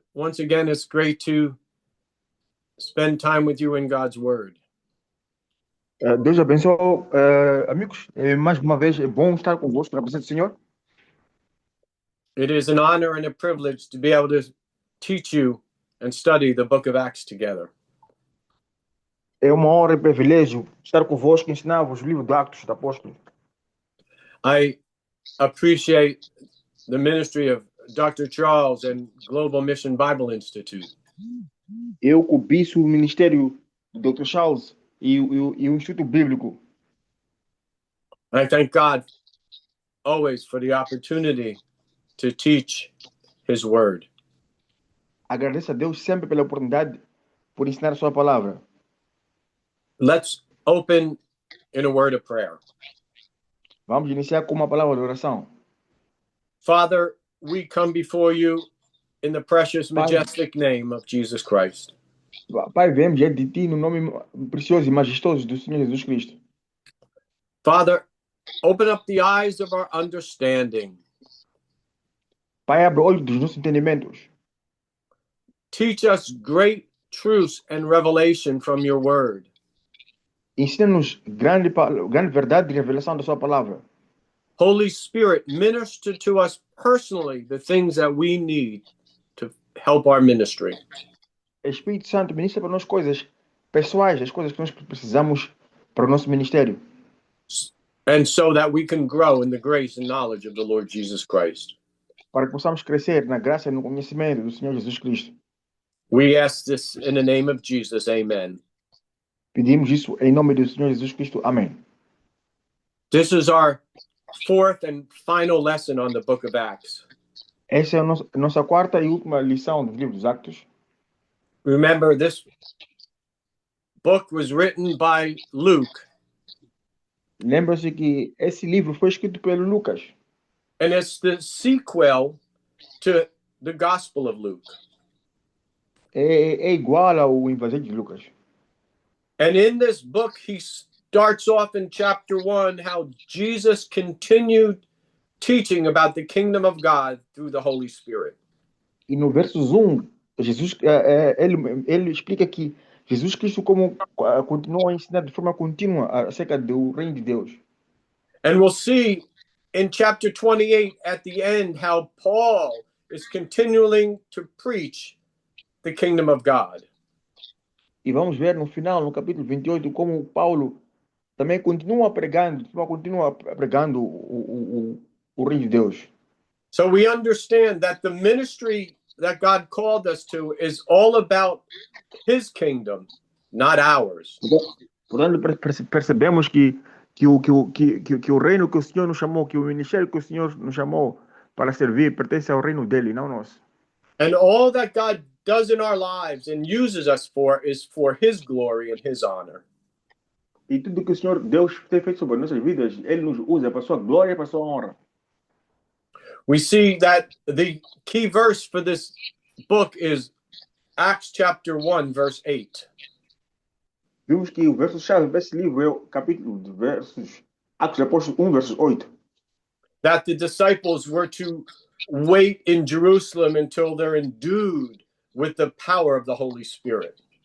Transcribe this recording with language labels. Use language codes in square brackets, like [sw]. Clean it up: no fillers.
[en] Once again, it's great to spend time with you in God's Word. [pt] Deus abençoe, amigos. Mais uma vez, é bom estar convosco na presença do Senhor. [en] It is an honor and a privilege to be able to teach you and study the book of Acts together. [pt] É uma honra e privilégio estar convosco e ensinar-vos o livro de Atos dos Apóstolos. [en] I appreciate the ministry of Dr. Charles and Global Mission Bible Institute. [pt] Eu cobiço o ministério do Dr. Charles e o Instituto Bíblico. [en] I thank God always for the opportunity to teach His Word. [pt] Agradeço a Deus sempre pela oportunidade por ensinar a sua palavra. [en] Let's open in a word of prayer. [pt] Vamos iniciar com uma palavra de oração. [en] Father, we come before you in the precious, majestic name of Jesus Christ. [pt] Pai, viemos diante de ti no nome precioso e majestoso do Senhor Jesus Cristo. [en] Father, open up the eyes of our understanding. [pt] Pai, abre olhos dos nossos entendimentos. [en] Teach us great truths and revelation from your word. [pt] Ensina-nos grande verdade e revelação da sua palavra. [en] Holy Spirit, minister to us personally the things that we need to help our ministry. [pt] Espírito Santo, ministra para nós coisas pessoais, as coisas que nós precisamos para o nosso ministério. [en] And so that we can grow in the grace and knowledge of the Lord Jesus Christ. [pt] Para que possamos crescer na graça e no conhecimento do Senhor Jesus Cristo. [en] We ask this in the name of Jesus. Amen. [pt] Pedimos isso em nome do Senhor Jesus Cristo. Amém. [en] This is our fourth and final lesson on the book of Acts. [pt] Essa é a nossa quarta e última lição do livro dos Actos. [en] Remember, this book was written by Luke. [pt] Lembra-se que esse livro foi escrito pelo Lucas. [en] And it's the sequel to the Gospel of Luke. [pt] É igual ao Evangelho de Lucas. [en] And in this book, he starts off in chapter 1 how Jesus continued teaching about the kingdom of God through the Holy Spirit. [pt] E no versos 1, Jesus, ele explica que Jesus Cristo continua a ensinar de forma contínua acerca do reino de Deus. [en] And we'll see in chapter 28 at the end how Paul is continuing to preach the kingdom of God. [pt] E vamos ver no final, no capítulo 28, como Paulo também continua pregando o reino de Deus. [en] So we understand that the ministry that God called us to is all about his kingdom, not ours. [pt] Portanto, percebemos que o reino que o Senhor nos chamou, que o ministério que o Senhor nos chamou para servir, pertence ao reino dele, não nós. [en] And all that God does in our lives and uses us for is for his glory and his honor. [pt] E tudo que o Senhor Deus tem feito sobre nossas vidas, ele nos usa para sua glória e para sua honra. [en] We see that the key verse for this book is Acts chapter 1, verse 8. [pt] Vimos que o verso-chave desse livro é o capítulo de versos, Atos Apóstolos 1, versos 8. [en] That the disciples were to wait in Jerusalem until they're endued with the power of the Holy Spirit.